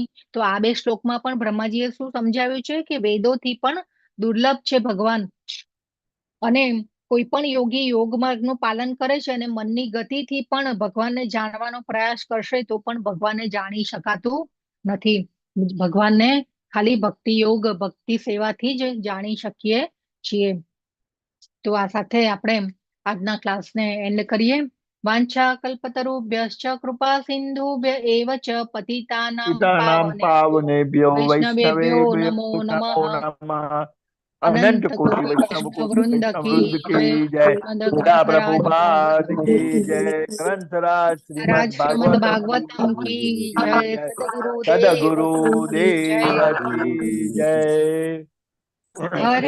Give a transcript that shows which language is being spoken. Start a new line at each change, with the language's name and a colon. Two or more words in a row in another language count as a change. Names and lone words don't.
Gujarati: તો આ બે શ્લોકમાં પણ બ્રહ્માજીએ શું સમજાવ્યું છે કે વેદોથી પણ દુર્લભ છે ભગવાન, અને કોઈ પણ યોગી યોગ માર્ગનું પાલન કરે છે અને મનની ગતિથી પણ ભગવાનને જાણવાનો પ્રયાસ કરશે તો પણ ભગવાનને જાણી શકાતું નથી. ભગવાનને ખાલી ભક્તિ યોગ ભક્તિ સેવાથી જ જાણી શકીએ છીએ. તો આ સાથે આપણે આજના ક્લાસને એન્ડ કરીએ.
Sanskrit: વાંછા કલ્પતરુભ્યશ્ચ કૃપા સિંધુભ્ય એવ ચ પતિતાનાં પાવનેભ્યો વૈષ્ણવેભ્યો નમો વૈષ્ણવેભ્યો નમઃ. નમઃ.
Hindi: અનંત અનંત કોટિ કોટી વૈષ્ણવ વૈષ્ણવ वृंद की जय. જય. શ્રીમદ पूरा प्रभु ગ્રંથરાજ पाद की जय। ग्रंथराज રાજ શ્રીમદ શ્રીમદ भागवतम की जय। सदगुरुदेव સદગુરુ की जय. देव की जय. હરે